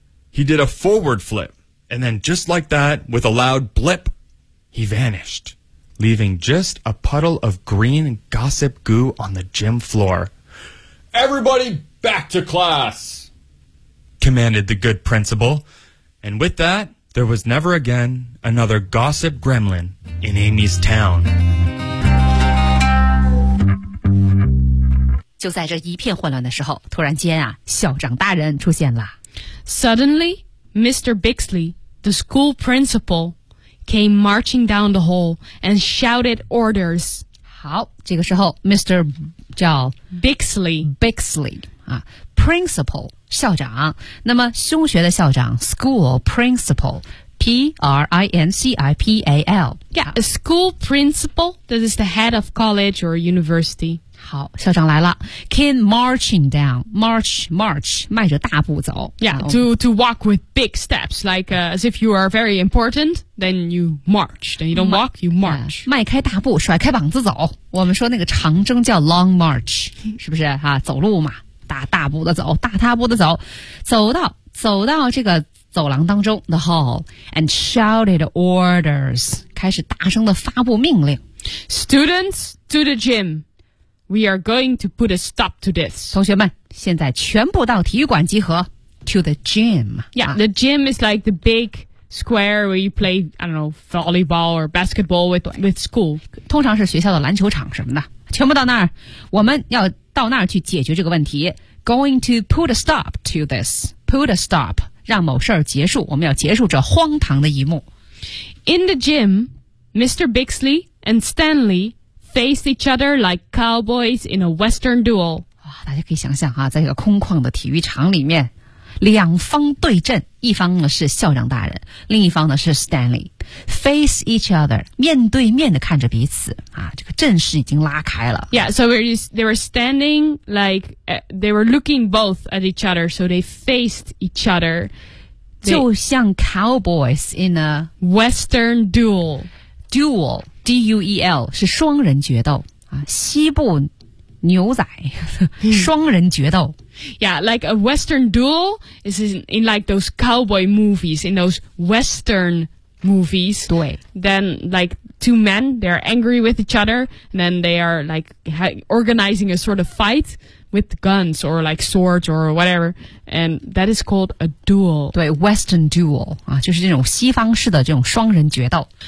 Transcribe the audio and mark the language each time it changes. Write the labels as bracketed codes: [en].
[en] He did a forward flip, and then just like that, with a loud blip, he vanished, leaving just a puddle of green gossip goo on the gym floor. Everybody back to class, commanded the good principal. And with that, there was never again another gossip gremlin in Amy's town. [zh] 就在这一片混乱的时候，突然间啊，校长大人出现了。 [en] Suddenly, Mr. Bixley, the school principal, came marching down the hall and shouted orders. [zh] 好，这个时候 Mr. 叫 [en] Bixley [zh] 啊 ，principal 校长。那么中学的校长 ， [en] school principal。 P-R-I-N-C-I-P-A-L. Yeah, a school principal. That is the head of college or university. [zh] 好，校长来了。 [en] Came marching down. [zh] March, 迈着大步走。 [en] Yeah, to walk with big steps. Like, as if you are very important, then you march. Then you don't walk, you march. [zh] 迈开大步，甩开膀子走。我们说那个长征叫 [en] long march. [zh] 是不是？啊，走路嘛。大步的走，大踏步的走。走到这个走廊当中 [en] the hall and shouted orders [zh] 开始大声的发布命令 [en] Students to the gym We are going to put a stop to this [zh] 同学们现在全部到体育馆集合 [en] To the gym Yeah,、the gym is like the big square where you play, I don't know, volleyball or basketball with school [zh] 通常是学校的篮球场什么的全部到那儿我们要到那儿去解决这个问题 [en] Going to put a stop [zh] to this Put a stop让某事儿结束，我们要结束这荒唐的一幕。 [en] In the gym, Mr. Bixley and Stanley faced each other like cowboys in a western duel. [zh] 哇，大家可以想象啊，在一个空旷的体育场里面，两方对阵，一方呢是校长大人，另一方呢是 Stanley. [en] Face each other, [zh] 面对面的看着彼此啊，这个阵势已经拉开了。 [en] Yeah, so they were standing like, they were looking both at each other, so they faced each other. [zh] 就像 [en] cowboys in a western duel. [zh] Duel, D-U-E-L, 是双人决斗啊，西部牛仔双人决斗。 [en] Yeah, like a western duel is in like those cowboy movies, in those western movies. [zh] 对。 [en] Then like two men, they're angry with each other, and then they are like organizing a sort of fight with guns or like swords or whatever. And that is called a duel. [zh] 对, [en] western duel, [zh] 啊，就是这种西方式的这种双人决斗。